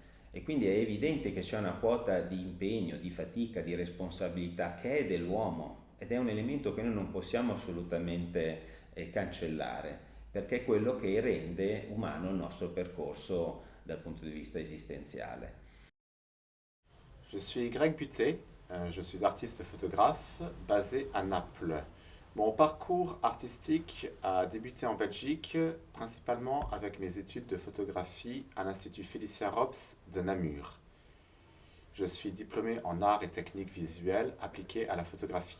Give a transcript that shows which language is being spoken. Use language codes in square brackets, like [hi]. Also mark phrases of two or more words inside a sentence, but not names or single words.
[it] E quindi è evidente che c'è una quota di impegno, di fatica, di responsabilità che è dell'uomo ed è un elemento che noi non possiamo assolutamente cancellare, perché è quello che rende umano il nostro percorso dal punto di vista esistenziale. [fr] Je suis Greg Butet, je suis artiste photographe basé à Naples. Mon parcours artistique a débuté en Belgique, principalement avec mes études de photographie à l'Institut Félicien Rops de Namur. Je suis diplômé en arts et techniques visuelles appliquées à la photographie.